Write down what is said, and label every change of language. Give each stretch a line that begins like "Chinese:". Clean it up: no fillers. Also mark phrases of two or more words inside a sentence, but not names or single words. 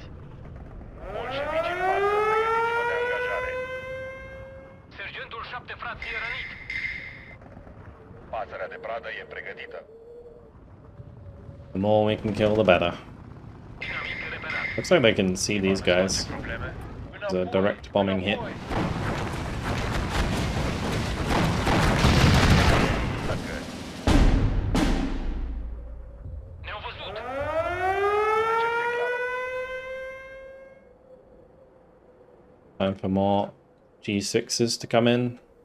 Romanian: Bolșevici în față, pregătiți-vă de angajare. Sergentul 7 frații e rănit. Pasărea de pradă e pregătită.
English: The more we can kill, the better. Looks like they can see these guys. It's a direct bombing hit. Time for more G6s to come in.